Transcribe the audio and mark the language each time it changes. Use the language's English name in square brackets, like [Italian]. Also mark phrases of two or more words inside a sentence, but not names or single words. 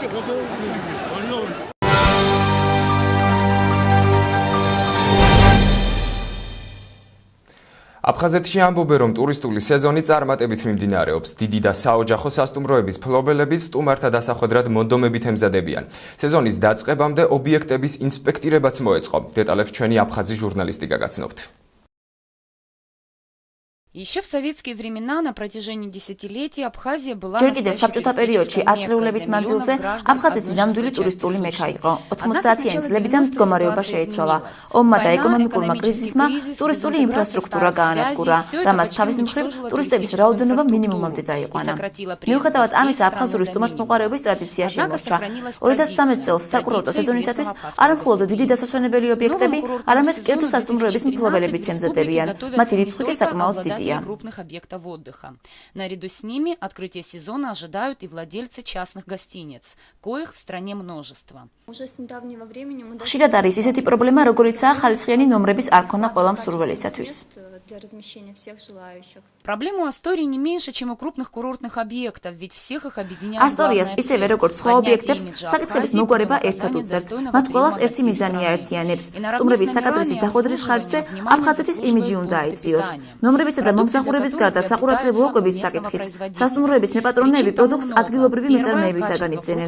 [Georgian] აფხაზეთში ამბობენ, რომ ტურისტული სეზონი წარმატებით მიმდინარეობს. დიდი და საოჯახო სასტუმროების ფლობელები სტუმართა დასახვედრად მონდომებით ემზადებიან. სეზონის დაწყებამდე ობიექტების ინსპექტირებაც მოეწყო. დეტალებს ჩვენი აფხაზი ჟურნალისტი გაგაცნობთ. [Russian] Еще в советские времена на протяжении десятилетий Абхазия была [Georgian] ჯერ კიდევ საბჭოთა პერიოდში აწლეულების მანძილზე აფხაზეთი ნამდვილი ტურისტული მექა იყო. 90-იან წლებიდან მდგომარეობა შეიცვალა. ომმა და ეკონომიკურმა კრიზისმა ტურისტული ინფრასტრუქტურა გაანადგურა, რამაც თავის მხრივ ტურისტების რაოდენობა მინიმუმამდე დაიყვანა. მიუხედავად ამისა, აფხაზური სტუმართმოყვარეობის ტრადიცია შემორჩა. 2013 წელს საკურორტო სეზონისათვის არა მხოლოდ დიდი დასასვენებელი ობიექტები, არამედ კერძო სასტუმროების მფლობელებიც ემზადებიან. მათი რიცხვი კი საკმაოდ დიდია. [Russian] крупных объектов отдыха. Наряду с ними открытие сезона ожидают и владельцы частных гостиниц, коих в стране множество. [Georgian] ხშირად არის ისეთი პრობლემა, როგორიცაა ხალისხიანი ნომრების არ ქონა ყველა მსურველისათვის. [Russian] Проблема у Астории не меньше, чем у крупных курортных объектов, ведь всех их объединяет [Georgian] Ასტორიას ისევე როგორც სხვა ობიექტებს, საკითხების მოგვარება ერთად უწევთ. მათ ყველას ერთი მიზანი აერთიანებს. სტუმრების საკადრისი დახვედრის ხარჯზე აფხაზეთის იმიჯი უნდა აიწიოს. ნომრებისა და მომსახურების გარდა საყურადღებო ოკების საკითხით. სასტუმროების მეპატრონეები პროდუქტს ადგილობრივი მეწარმეებისაგან იწენენ.